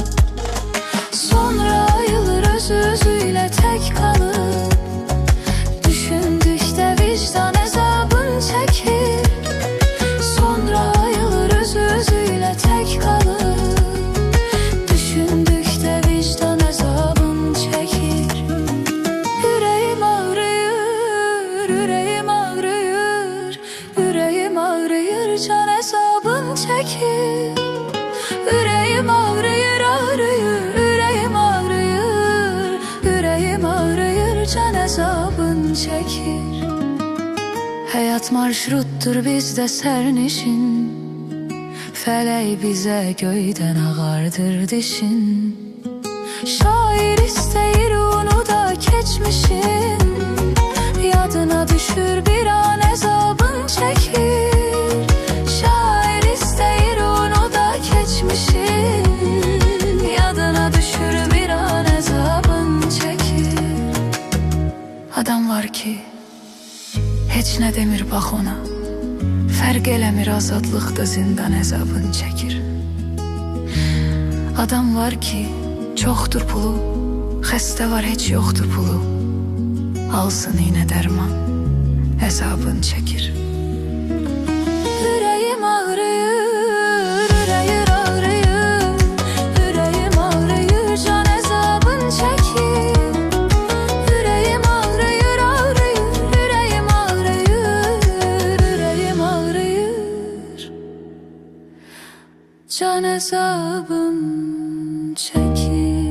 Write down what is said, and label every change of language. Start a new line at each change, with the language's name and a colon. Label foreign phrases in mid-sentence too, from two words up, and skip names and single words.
Azerbaijani: Sonra ayılır özü-özüyle tək qalıb. Düşündükdə vicdan əzabın çəkir. Sonra ayılır özü-özüyle tək qalıb. Düşündükdə vicdan əzabın çəkir.
Turkish: Yüreğim ağrıyor, yüreğim ağrıyor, yüreğim ağrıyor,
Azerbaijani: can hesabım çekir.
Turkish: Yüreğim ağrıyor, ağrıyor, yüreğim ağrıyor, yüreğim ağrıyor,
Azerbaijani: can hesabın çekir. Hayat marşruttur bizde sernişin, felek bize göyden ağardır dişin. Şair isteyir onu da keçmişin, yadına düşür bir an hesabın çekir. Şair isteyir onu da keçmişin, yadına düşür bir an hesabın çekir. Adam var ki heç ne demir bax ona, fərq eləmir azadlıqda zindan hesabın çekir. Adam var ki çoxdur pulu, xəstə var heç yoxdur pulu, alsın iğne derman, hesabın çekir.
Turkish: Yüreğim ağrıyor, yüreğim ağrıyor, yüreğim ağrıyor,
Azerbaijani: can hesabın çekir.
Turkish: Yüreğim ağrıyor, ağrıyor, yüreğim ağrıyor, yüreğim ağrıyor,
Azerbaijani: can hesabın çekir.